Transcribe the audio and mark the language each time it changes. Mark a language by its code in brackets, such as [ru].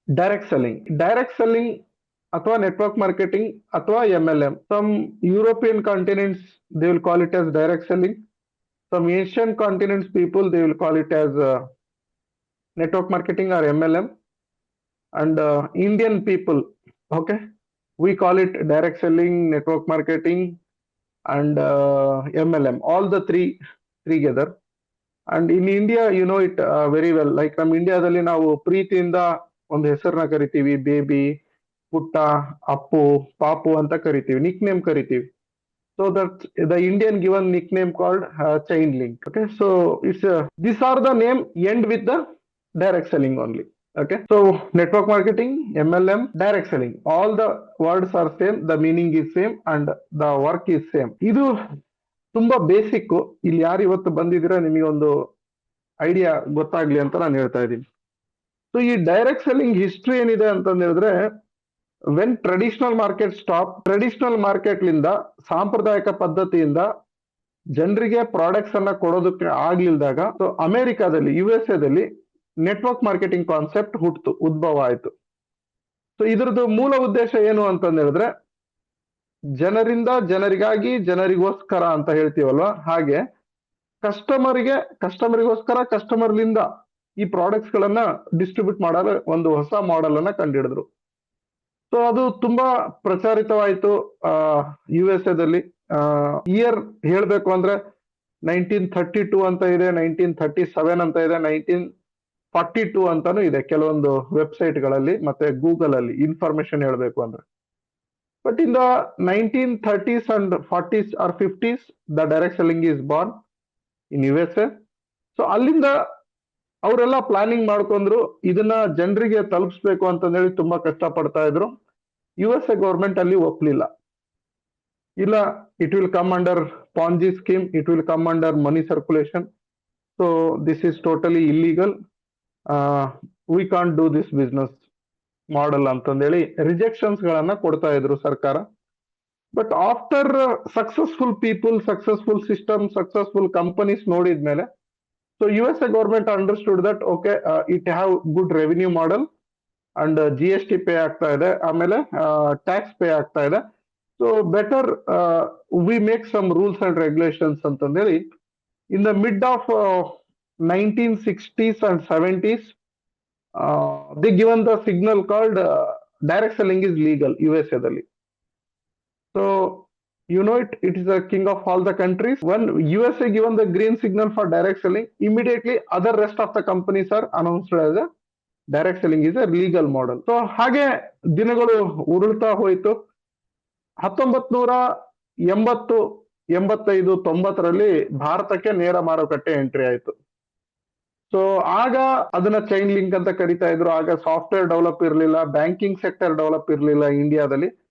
[kn] Direct selling ಅಥವಾ network marketing ಅಥವಾ MLM. [en] Some European continents they will call it as direct selling. Some Asian continents people they will call it as network marketing or MLM. And Indian people, okay, we call it direct selling, network marketing, and MLM. All the three together. And in India, you know it very well. [kn] Like ನಮ್ಮ ಇಂಡಿಯಾದಲ್ಲಿ ನಾವು ಪ್ರೀತಿಯಿಂದ ಒಂದು ಹೆಸರನ್ನ ಕರಿತೀವಿ, baby, ಪುಟ್ಟ, ಅಪ್ಪು, ಪಾಪು ಅಂತ ಕರಿತೀವಿ, ನಿಕ್ ನೇಮ್ ಕರಿತೀವಿ. [en] So that the Indian given nickname called chain link. Okay, so it's these are the name end with the direct selling only. Okay, so network marketing, MLM, direct selling, all the words are same, the meaning is same, and the work is same. [kn] ಇದು ತುಂಬಾ basic. ಇಲ್ಲಿ ಯಾರು ಇವತ್ತು ಬಂದಿದ್ದೀರಾ ನಿಮಗೆ ಒಂದು idea ಗೊತ್ತಾಗ್ಲಿ ಅಂತ ನಾನು ಹೇಳ್ತಾ ಇದ್ದೀನಿ. ಸೊ ಈ ಡೈರೆಕ್ಟ್ ಸೆಲ್ಲಿಂಗ್ ಹಿಸ್ಟ್ರಿ ಏನಿದೆ ಅಂತಂದ್ ಹೇಳಿದ್ರೆ, [en] when traditional market stop, [kn] traditional market ಲಿಂದ ಸಾಂಪ್ರದಾಯಿಕ ಪದ್ಧತಿಯಿಂದ ಜನರಿಗೆ ಪ್ರಾಡಕ್ಟ್ಸ್ ಅನ್ನ ಕೊಡೋದಕ್ಕೆ ಆಗ್ಲಿಲ್ದಾಗ, ಸೊ ಅಮೆರಿಕಾದಲ್ಲಿ, USA ದಲ್ಲಿ ನೆಟ್ವರ್ಕ್ ಮಾರ್ಕೆಟಿಂಗ್ ಕಾನ್ಸೆಪ್ಟ್ ಉದ್ಭವ ಆಯ್ತು. ಸೊ ಇದ್ರದ್ದು ಮೂಲ ಉದ್ದೇಶ ಏನು ಅಂತಂದ್ ಹೇಳಿದ್ರೆ, ಜನರಿಂದ ಜನರಿಗಾಗಿ, ಜನರಿಗೋಸ್ಕರ ಅಂತ ಹೇಳ್ತೀವಲ್ವಾ, ಹಾಗೆ ಕಸ್ಟಮರಿಗೋಸ್ಕರ, ಕಸ್ಟಮರ್ಲಿಂದ ಈ ಪ್ರಾಡಕ್ಟ್ಸ್ ಗಳನ್ನ ಡಿಸ್ಟ್ರಿಬ್ಯೂಟ್ ಮಾಡಲು ಒಂದು ಹೊಸ ಮಾಡೆಲ್ ಅನ್ನ ಕಂಡುಹಿಡಿದ್ರು. ಸೊ ಅದು ತುಂಬಾ ಪ್ರಚಾರಿತವಾಯಿತು USA ದಲ್ಲಿ. ಇಯರ್ ಹೇಳ್ಬೇಕು ಅಂದ್ರೆ 1932 ಅಂತ ಇದೆ, 1937 ಅಂತ ಇದೆ, 1942 ಅಂತಾನು ಇದೆ ಕೆಲವೊಂದು ವೆಬ್ಸೈಟ್ ಗಳಲ್ಲಿ ಮತ್ತೆ ಗೂಗಲ್ ಅಲ್ಲಿ ಇನ್ಫಾರ್ಮೇಶನ್ ಹೇಳ್ಬೇಕು ಅಂದ್ರೆ. [en] But in the 1930s and 40s or 50s, the direct selling is born in USA. [kn] So ಅಲ್ಲಿಂದ ಅವರೆಲ್ಲ ಪ್ಲಾನಿಂಗ್ ಮಾಡ್ಕೊಂಡ್ರು, ಇದನ್ನ ಜನರಿಗೆ ತಲುಪಿಸ್ಬೇಕು ಅಂತಂದೇಳಿ ತುಂಬಾ ಕಷ್ಟ ಪಡ್ತಾ ಇದ್ರು. USA ಗೌರ್ಮೆಂಟ್ ಅಲ್ಲಿ ಒಪ್ಲಿಲ್ಲ. ಇಲ್ಲ, [en] it will come under Ponzi scheme, it will come under money circulation, so this is totally illegal, we can't do this business model [kn] ಅಂತಂದೇಳಿ ರಿಜೆಕ್ಷನ್ಸ್ ಗಳನ್ನ ಕೊಡ್ತಾ ಇದ್ರು ಸರ್ಕಾರ. [en] but after successful people, successful system, successful companies ನೋಡಿದ್ಮೇಲೆ, so USA government understood that okay, it have good revenue model and [kn] GST pay ಆಗ್ತಾ ಇದೆ, [en] ಆಮೇಲೆ tax pay ಆಗ್ತಾ ಇದೆ, so better we make some rules and regulations ಅಂತಂದೇಳಿ in the mid of 1960s and 70s they given the signal called direct selling is legal USA ದಲ್ಲಿ. So you know it is a king of all the countries. When USA given the green signal for direct selling, immediately other rest of the companies are announced as a direct selling is a legal model. [kn] So ಹಾಗೆ ದಿನಗಳು ಉರುಳ್ತಾ ಹೋಯ್ತು. 1980, 85, 90ರಲ್ಲಿ ಭಾರತಕ್ಕೆ ನೇರ ಮಾರುಕಟ್ಟೆ entry ಆಯ್ತು. So ಆಗ ಅದನ್ನ chain link ಅಂತ ಕರಿತಾ ಇದ್ರು. ಆಗ ಸಾಫ್ಟ್ವೇರ್ ಡೆವಲಪ್ ಇರಲಿಲ್ಲ, ಬ್ಯಾಂಕಿಂಗ್ ಸೆಕ್ಟರ್ ಡೆವಲಪ್ ಇರಲಿಲ್ಲ ಇಂಡಿಯಾದಲ್ಲಿ.